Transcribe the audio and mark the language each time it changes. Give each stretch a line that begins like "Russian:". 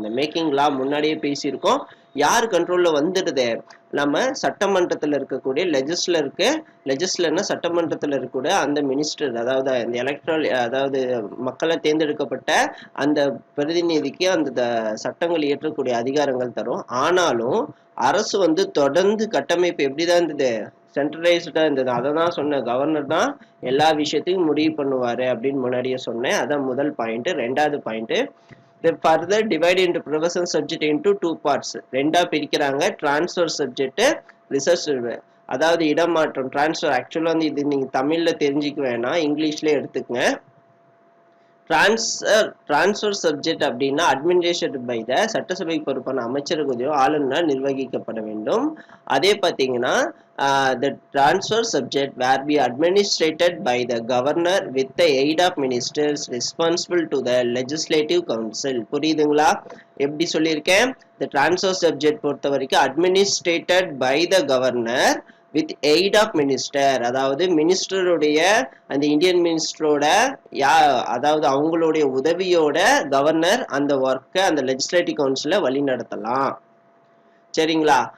Tamil: இந்த மேக்கிங் லா முன்னாடியே பேசியிருக்கோம். யார் கண்ட்ரோல்ல வந்துடுது, நம்ம சட்டமன்றத்தில் இருக்கக்கூடிய லெஜிஸ்லர்னா சட்டமன்றத்தில் இருக்கக்கூடிய அந்த மினிஸ்டர், அதாவது இந்த எலக்ட்ரல், அதாவது மக்களை தேர்ந்தெடுக்கப்பட்ட அந்த பிரதிநிதிக்கு அந்த சட்டங்கள் இயற்றக்கூடிய அதிகாரங்கள் தரும். ஆனாலும் அரசு வந்து தொடர்ந்து கட்டமைப்பு எப்படிதான் இருந்தது, சென்ட்ரலைஸ்டா இருந்தது. அதை தான் சொன்னேன், கவர்னர் தான் எல்லா விஷயத்தையும் முடிவு பண்ணுவாரு அப்படின்னு முன்னாடியே சொன்னேன். அதான் முதல் பாயிண்ட். ரெண்டாவது point,
English: further divide into professional subject into two parts.
Tamil: ரெண்டா பிரிக்கிறாங்க, டிரான்ஸ்ஃபர் சப்ஜெக்ட், ரிசர்ச். அதாவது இடமாற்றம், டிரான்ஸ்ஃபர். ஆக்சுவலா வந்து இது நீங்க தமிழ்ல தெரிஞ்சுக்க வேணாம், இங்கிலீஷ்ல எடுத்துக்கங்க. டிரான்ஸ்ஃபர் சப்ஜெக்ட் அப்படின்னா
English: administrated by the,
Tamil: சட்டசபைக்கு பொறுப்பான அமைச்சர்களுடைய ஆளுநர் நிர்வகிக்கப்பட வேண்டும். அதே பார்த்தீங்கன்னா
English: the transfer subject were be administrated by the governor with the aid of ministers responsible to the legislative council.
Tamil: புரியுதுங்களா? எப்படி சொல்லியிருக்கேன்,
English: the transfer subject
Tamil: பொறுத்த வரைக்கும்
English: administrated by the governor with aid of minister,
Tamil: அதாவது மினிஸ்டருடைய, அந்த இந்தியன் மினிஸ்டரோட அதாவது அவங்களுடைய உதவியோட கவர்னர் அந்த ஒர்க்கை அந்த லெஜிஸ்லேட்டிவ் கவுன்சிலை வழி நடத்தலாம். சரிங்களா?